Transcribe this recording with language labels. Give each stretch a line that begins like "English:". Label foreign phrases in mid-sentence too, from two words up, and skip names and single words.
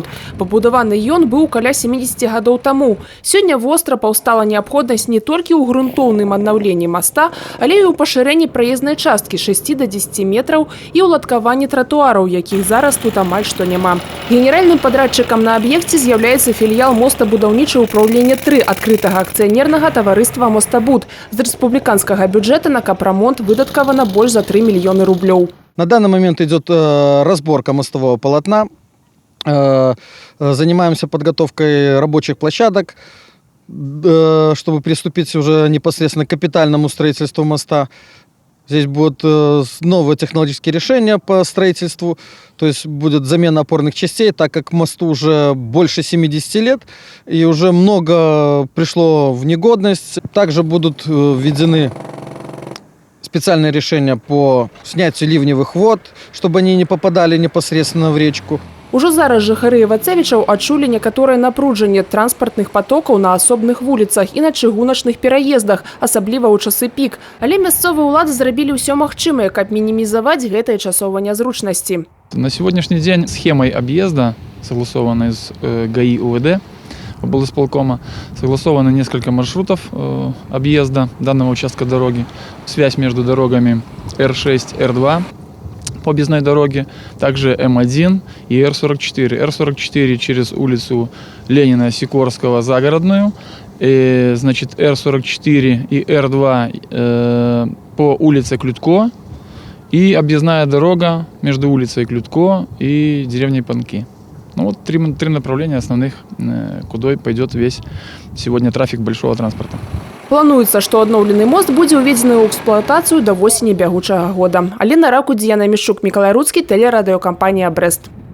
Belarusian: Пабудаваны ён быў каля 70 гадоў таму. Сёння востра паўстала неабходнасць не толькі ў грунтоўным аднаўленні моста, але і ў пашырэнні праезнай часткі 6 до 10 метраў і ўладкаванні тратуараў, якіх зараз тут амаль што няма. Генеральным падрадчыкам на аб'екце з'яўляецца філіял мостабудаўнічае ўпраўлення 3 адкрытага акцыянернага таварыства «Мостабуд». З рэспубліканскага бюджэта на капрамонт выдаткавана больш за 3 мільёны рублёў.
Russian: На данный момент идет разборка мостового полотна. Занимаемся подготовкой рабочих площадок, чтобы приступить уже непосредственно к капитальному строительству моста. Здесь будут новые технологические решения по строительству, то есть будет замена опорных частей, так как мосту уже больше 70 лет и уже много пришло в негодность. Также будут введены специальные решения по снятию ливневых вод, чтобы они не попадали непосредственно в речку.
Belarusian: Ужо зараз жыхары Івацевічаў адчулі некаторае напружанне транспартных потокаў на асобных вуліцах і на чыгуначных пераездах, асабліва ў часы пік. Але мясцовыя ўлады зрабілі ўсё магчымае, каб мінімізаваць гэтыя часовыя нязручнасці.
Russian: На сегодняшний день схемой объезда, согласованной с ГАИ УВД, облсполкома, согласовано несколько маршрутов объезда данного участка дороги. Связь между дорогами Р6, Р2 по объездной дороге, также М1 и Р44. Р44 через улицу Ленина, Сикорского, Загородную. Значит, Р44 и Р2 по улице Клютко. И объездная дорога между улицей Клютко и деревней Панки. Ну вот три направления основных, куда пойдет весь сегодня трафик большого транспорта.
Belarusian: Плануецца, што адноўлены мост будзе ўведзены ў эксплуатацыю да восені бягучага года. Алена Ракудзь, Яна Мішчук, Мікалай Руцкі, тэлерадыёкампанія «Брэст».